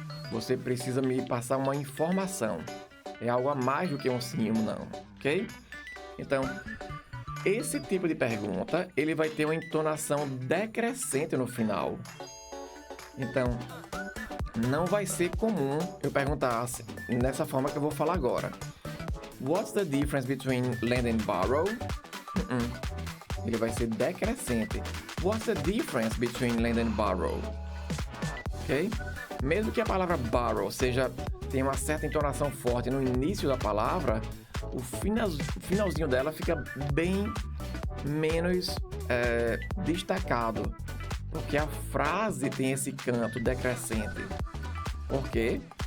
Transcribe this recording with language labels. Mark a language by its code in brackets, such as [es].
[pt] Você precisa me passar uma informação. É algo a mais do que um sim ou um não, ok? Então, esse tipo de pergunta, ele vai ter uma entonação decrescente no final. Então, não vai ser comum eu perguntar nessa forma que eu vou falar agora. [en] What's the difference between lend and borrow? [pt] Ele vai ser decrescente. [en] What's the difference between lend and borrow? [pt] Ok? Mesmo que a palavra borrow tenha uma certa entonação forte no início da palavra, o finalzinho dela fica bem menos destacado, porque a frase tem esse canto decrescente. Por quê?